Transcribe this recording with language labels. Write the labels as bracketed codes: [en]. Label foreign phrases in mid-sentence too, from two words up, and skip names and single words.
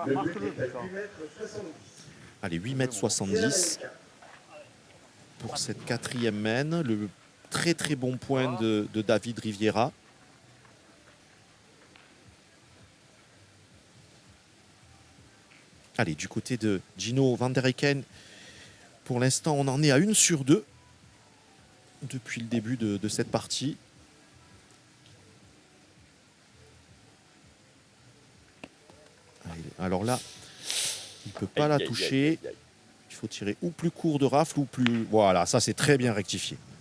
[fr] Le but est à 8 mètres 70. Allez, 8,70 m pour cette quatrième mène. Le très très bon point de David Riviera. Allez, du côté de Gino van der Eycken, pour l'instant, on en est à 1 sur 2 depuis le début de cette partie. Alors là, il ne peut pas la toucher. Il faut tirer ou plus court de rafle ou plus... Voilà, ça c'est très bien rectifié.